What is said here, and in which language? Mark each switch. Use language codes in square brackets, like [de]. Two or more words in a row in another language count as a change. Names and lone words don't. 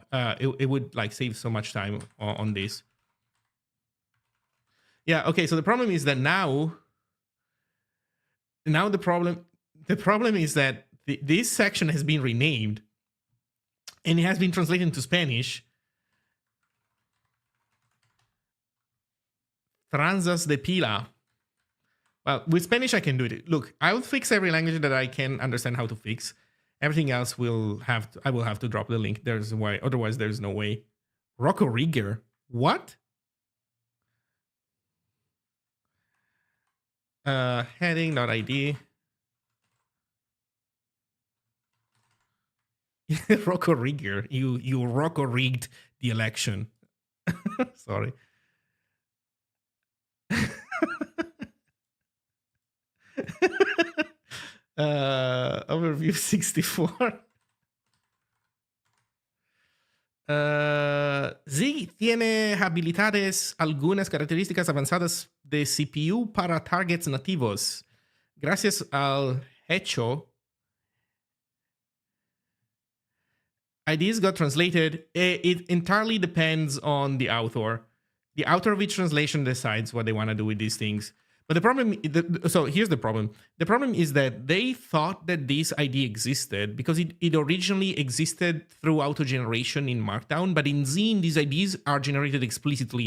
[en] It would like save so much time on this. Yeah, okay, so the problem is that now the problem is that this section has been renamed and it has been translated into Spanish. Transas de pila. Well, with Spanish I can do it. Look, I'll fix every language that I can understand how to fix. Everything else I will have to drop the link. There's why, otherwise there's no way. Rocco Rigger. What? Heading.id. Rocco Rigger. You Rocco rigged the election. Sorry. Overview 64. [es] Zig tiene habilidades, algunas características avanzadas de CPU para targets nativos. Gracias al hecho, [en] ideas got translated. It entirely depends on the author. The author of each translation decides what they want to do with these things. But the problem, so here's the problem. The problem is that they thought that this ID existed because it originally existed through auto-generation in Markdown, but in Zine, these IDs are generated explicitly.